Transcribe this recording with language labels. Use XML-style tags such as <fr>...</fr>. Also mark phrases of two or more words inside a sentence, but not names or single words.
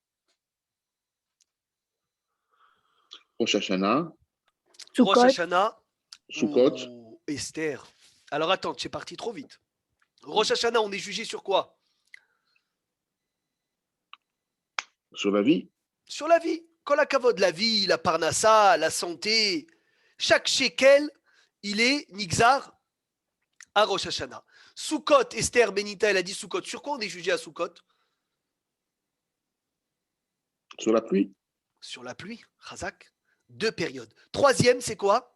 <fr>Rosh Hashanah, Rosh Hashanah Sukkot, ou Esther. Alors attends, tu es parti trop vite. Rosh Hashanah, on est jugé sur quoi? sur la vie. Sur la vie.</fr> <he>כל הכבוד,</he> <fr>la vie, la parnassa, la santé, chaque shekel, il est nixar à Rosh Hashanah. Sukkot, Esther Benita, elle a dit Sukkot. Sur quoi on est jugé à Sukkot? Sur la pluie. Sur la pluie, Chazak. 2 périodes. Troisième, c'est quoi?</fr>